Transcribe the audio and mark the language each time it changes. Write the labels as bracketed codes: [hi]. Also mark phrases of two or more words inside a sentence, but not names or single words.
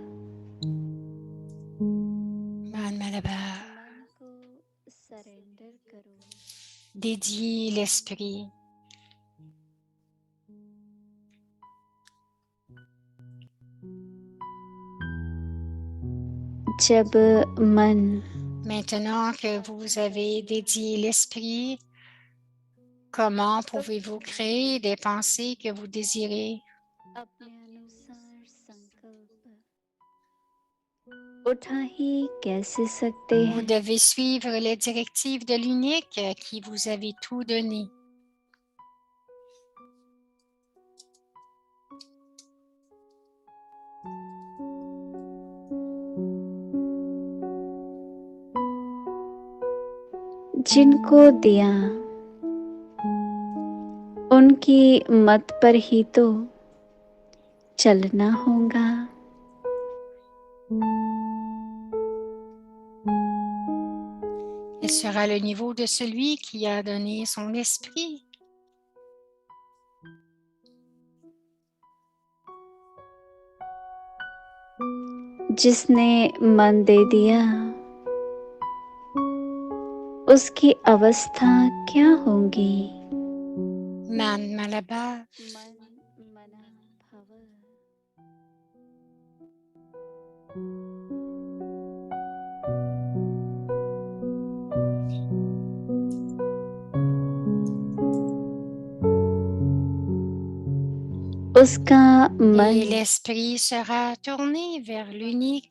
[hi] मन मनाभव. मन को सरेंडर करो. [fr] Dédiez l'esprit. [hi] जब मन [fr] Maintenant que vous avez dédié l'esprit, comment pouvez-vous créer des pensées que vous désirez? [hi] अपने अनुसार संकल्प उठा ही कैसे सकते [fr] Vous [hi] हैं. [fr] devez suivre les directives de l'unique à qui vous avez tout donné. [hi] जिनको दिया उनकी मत पर ही तो चलना होगा. [fr] Quel sera le niveau de celui qui a donné son esprit? [hi] जिसने मन दे दिया उसकी अवस्था क्या होगी. मन मनाभव. मन मना भव. उसका मन [fr] Et l'esprit sera tourné vers l'unique.